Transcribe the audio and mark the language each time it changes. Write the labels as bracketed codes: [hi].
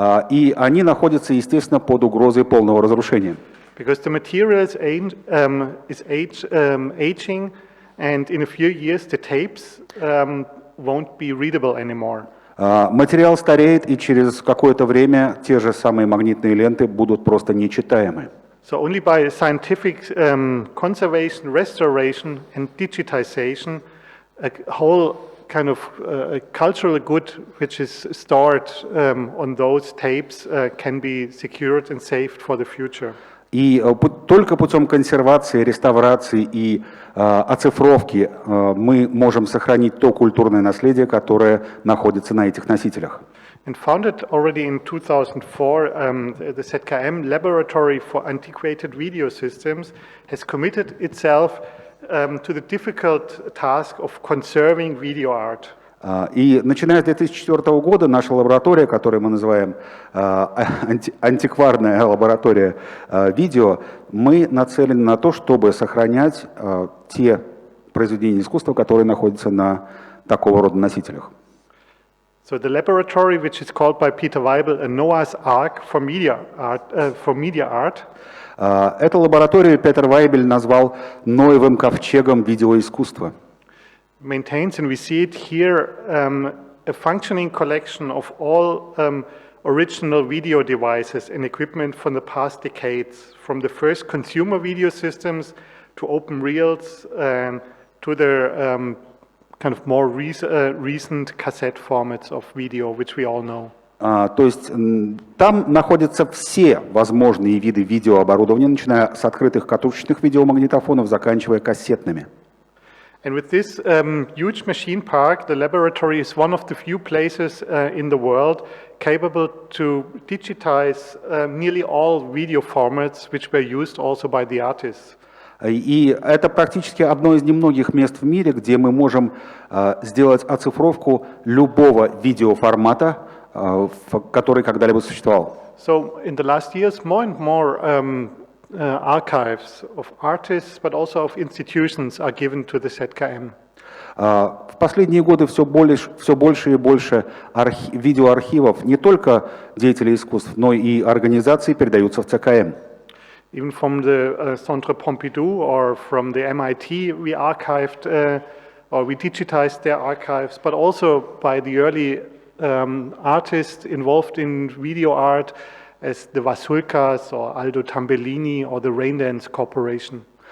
[ru] И они находятся, естественно, под угрозой полного разрушения. [en] Because the material is aging, and in a few years the tapes won't be readable anymore. [ru] Материал стареет, и через какое-то время те же самые магнитные ленты будут просто нечитаемы. [en] So only by scientific conservation, restoration, and digitization, a whole kind of cultural good which is stored on those tapes can be secured and saved for the future. [ru] И только путем консервации, реставрации и оцифровки мы можем сохранить то культурное наследие, которое находится на этих носителях. [en] And founded already in 2004, the ZKM Laboratory for Antiquated Video Systems has committed itself to the difficult task of conserving video art. [ru] И начиная с 2004 года наша лаборатория, которую мы называем антикварная лаборатория видео, мы нацелены на то, чтобы сохранять те произведения искусства, которые находятся на такого рода носителях. [en] So the laboratory, which is called by Peter Weibel a Noah's Ark for media art. [ru] Эту лабораторию Петер Вайбель назвал Ноевым ковчегом видеоискусства. [en] Maintains, and we see it here, a functioning collection of all original video devices and equipment from the past decades, from the first consumer video systems to open reels to the kind of more recent cassette formats of video, which we all know. [ru] То есть там находятся все возможные виды видеооборудования, начиная с открытых катушечных видеомагнитофонов, заканчивая кассетными. [en] And with this huge machine park, the laboratory is one of the few places in the world capable to digitize nearly all video formats which were used also by the artists. [ru] И это практически одно из немногих мест в мире, где мы можем сделать оцифровку любого видеоформата, который когда-либо существовал. [en] So in the last years, more and more archives of artists, but also of institutions are given to the ZKM. [ru] В последние годы все больше и больше видеоархивов не только деятелей искусств, но и организаций передаются в ЦКМ. [en] Even from the Centre Pompidou or from the MIT, we archived or we digitized their archives, but also by the early artists involved in video art, as the Vasulkas or Aldo Tambellini or the Raindance Corporation.